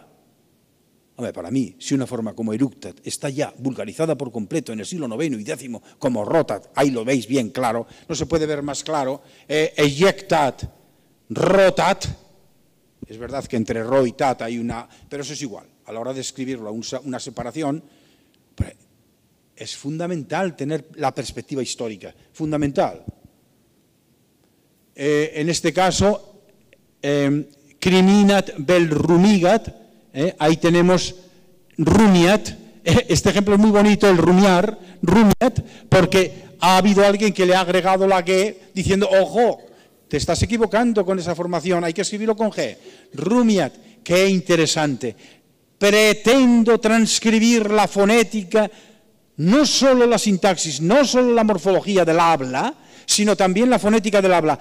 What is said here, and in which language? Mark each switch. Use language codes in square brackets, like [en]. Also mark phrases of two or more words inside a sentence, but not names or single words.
[es] Hombre, para mí, si una forma como eructat está ya vulgarizada por completo en el siglo IX y X como rotat, ahí lo veis bien claro, no se puede ver más claro, ejectat, rotat, es verdad que entre ro y tat hay una, pero eso es igual, a la hora de escribirlo una separación, es fundamental tener la perspectiva histórica, fundamental. En este caso, [la] criminat vel rumigat, [es] ahí tenemos rumiat, este ejemplo es muy bonito, el rumiar, rumiat, porque ha habido alguien que le ha agregado la G diciendo, ojo, te estás equivocando con esa formación, hay que escribirlo con G. Rumiat, qué interesante. Pretendo transcribir la fonética, no solo la sintaxis, no solo la morfología del habla, sino también la fonética del habla.